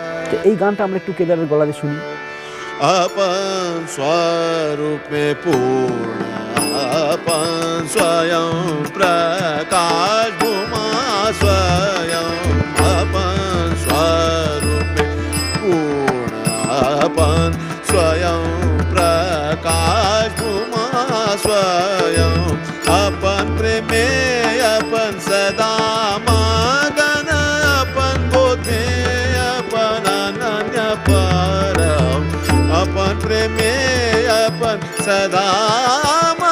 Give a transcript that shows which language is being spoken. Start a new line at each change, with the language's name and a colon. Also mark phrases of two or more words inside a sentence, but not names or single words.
Bangla: তো এই গানটা আমরা একটু কেদারের গলাতে শুনি।
Hindi: अपन स्वरूप में पूर्ण, अपन स्वयं प्रकाश भूमा स्वयं, अपन स्वरूप में पूर्ण, अपन स्वयं प्रकाश भूमा स्वयं, अपन प्रेमे अपन सदा मगन, अपन बोधे अपन अनन्य परम, अपन प्रेमे अपन सदा